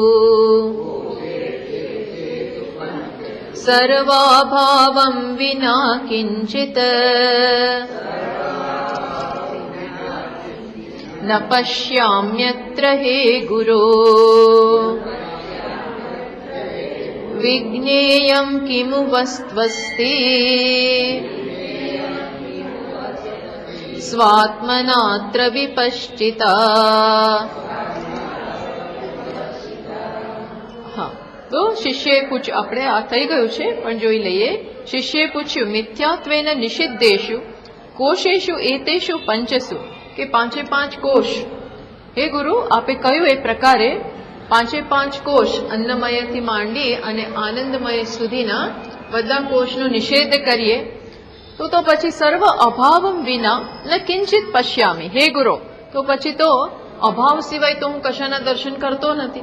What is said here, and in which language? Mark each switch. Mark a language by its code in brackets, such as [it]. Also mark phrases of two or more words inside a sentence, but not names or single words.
[sa] सर्वाभावं विना किञ्चित् न पश्याम्यत्र हे गुरो विज्ञेयं किमु वस्त्वस्ति स्वात्मनात्र विपश्चिता। [gu] તો શિષ્ય પૂછ આપણે આ થઈ ગયું છે પણ જોઈ લઈએ। શિષ્યએ પૂછ્યું [sa] मिथ्यात्वेन निषिद्धेषु कोशेषु एतेषु पंचसु [gu] કે પાંચે પાંચ કોષ હે ગુરુ આપે કહ્યું એ પ્રકારે પાંચે પાંચ કોષ અન્નમયથી માંડી અને આનંદમય સુધીના બધા કોષનો નિષેધ કરીએ તો પછી [sa] सर्व अभावम विना न किंचित पश्यामि [gu] હે ગુરુ તો પછી તો અભાવ સિવાય તો હું કશાના દર્શન કરતો નથી।